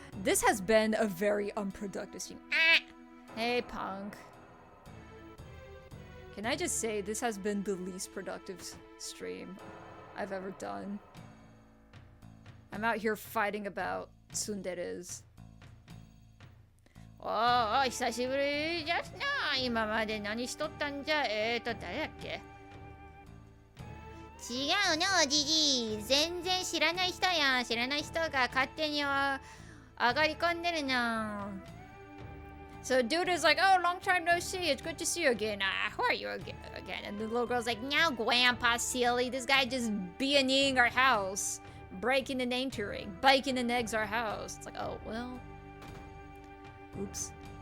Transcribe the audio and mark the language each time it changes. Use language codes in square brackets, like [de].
[en] This has been a very unproductive stream. Hey, punk. Can I just say, this has been the least productive stream I've ever done. I'm out here fighting about tsunderes. [ja] おーおー久しぶりじゃな。今まで何しとったんじゃ。誰だっけ。違うのおじじ。全然知らない人やん。知らない人が勝手に上がり込んでるの。 [en] So dude is like, oh, long time no see. It's good to see you again. How are you again? And the little girl's like, now grandpa silly. This guy just B&Ing our house. Breaking and entering. Biking and eggs our house. It's like, oh, well. Oops.